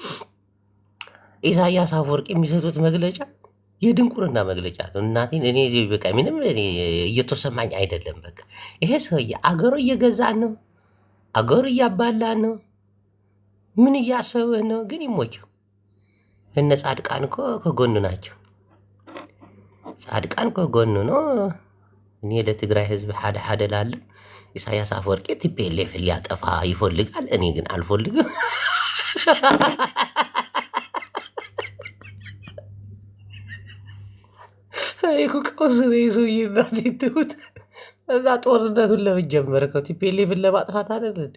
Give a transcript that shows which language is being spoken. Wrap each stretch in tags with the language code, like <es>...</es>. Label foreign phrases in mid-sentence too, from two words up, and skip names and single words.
<am>ኢሳያስ አፈወርቂ የሚሰጡት መግለጫ የድንቁርና መግለጫ ነው። እናቴን እኔ በቃ ምንም እየተሰማኝ አይደለም። በቃ ይሄ ሰውዬ አገሩ እየገዛ ነው፣ አገሩ እያባላ ነው። ምን እያሰብህ ነው? ግን ይሞቸው። እነ ጻድቃን እኮ ከጎኑ ናቸው። ጻድቃን ከጎኑ ነው። እኔ ለትግራይ ህዝብ</am> <ti>ሓደ ሓደ</ti> <am>ላለሁ። ኢሳያስ አፈወርቂ ቲፒኤልኤፍ ሊያጠፋ ይፈልጋል። እኔ ግን አልፈልግም። እኮ ቀውስ ነው የሰውዬ። እናቴ ትሙት እና ጦርነቱን ለምን ጀመርከው? ቲፒኤልኤፍን ለማጥፋት አይደል?</am>